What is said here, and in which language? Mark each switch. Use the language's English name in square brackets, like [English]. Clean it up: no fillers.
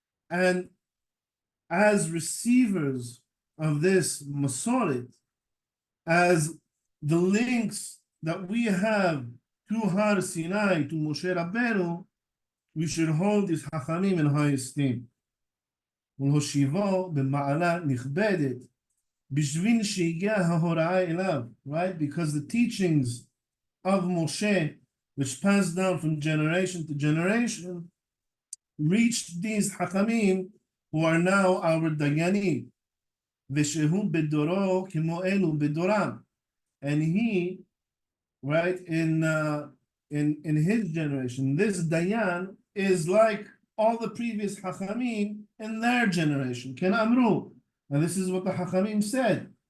[English] And as receivers of this Masoret, as the links that we have to Har Sinai, to Moshe Rabbeinu, we should hold these Chachamim in high esteem. [Hebrew] ולהושיבו במעלה נכבדת בשביל שהגיע ההוראה אליו, right? [English] Because the teachings of Moshe, which passed down from generation to generation, reached these Hakamim who are now our Dayanim. [Hebrew] ושהוא בדורו כמו אלו בדורם. [English] And he, right, in his generation, this Dayan is like all the previous Hachamim in their generation. [Hebrew] Ken Amru. [English] And this is what the Hachamim said.